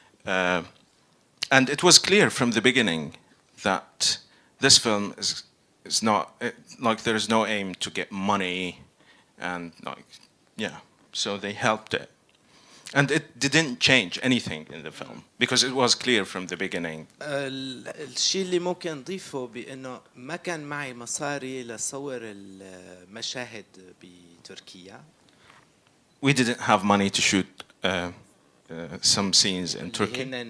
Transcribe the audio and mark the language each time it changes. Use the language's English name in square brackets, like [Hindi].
[English] And it was clear from the beginning that this film is not like there is no aim to get money, and like so they helped it, and it didn't change anything in the film because it was clear from the beginning. [Arabic] الشيء اللي ممكن نضيفه بأنه ما كان معي مصاري لصور المشاهد بتركيا. [English] We didn't have money to shoot some scenes in Turkey.